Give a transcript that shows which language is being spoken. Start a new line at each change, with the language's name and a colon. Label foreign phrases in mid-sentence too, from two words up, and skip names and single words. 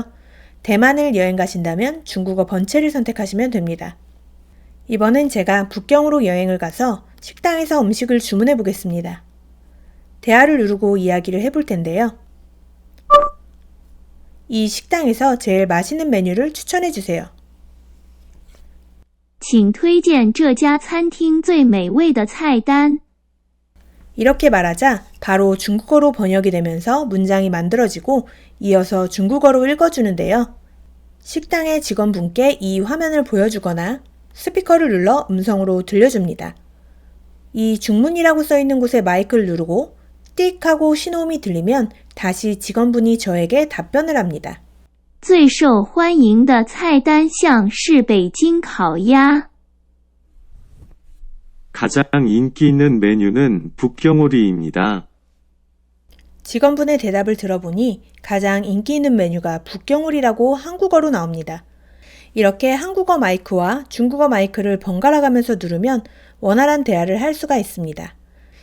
Korean: 대만을 여행 가신다면 중국어 번체를 선택하시면 됩니다. 이번엔 제가 북경으로 여행을 가서 식당에서 음식을 주문해 보겠습니다. 대화를 누르고 이야기를 해볼 텐데요. 이 식당에서 제일 맛있는 메뉴를 추천해 주세요.
Chinese: 请推荐这家餐厅最美味的菜单。
Korean: 이렇게 말하자 바로 중국어로 번역이 되면서 문장이 만들어지고 이어서 중국어로 읽어주는데요. 식당의 직원분께 이 화면을 보여주거나 스피커를 눌러 음성으로 들려줍니다. 이 중문이라고 써있는 곳에 마이크를 누르고 띡 하고 신호음이 들리면 다시 직원분이 저에게 답변을 합니다.
Chinese: 最受欢迎的菜单项是北京烤鸭。
Korean: 가장 인기 있는 메뉴는 북경오리입니다. 직원분의 대답을 들어보니 가장 인기 있는 메뉴가 북경오리라고 한국어로 나옵니다. 이렇게 한국어 마이크와 중국어 마이크를 번갈아 가면서 누르면 원활한 대화를 할 수가 있습니다.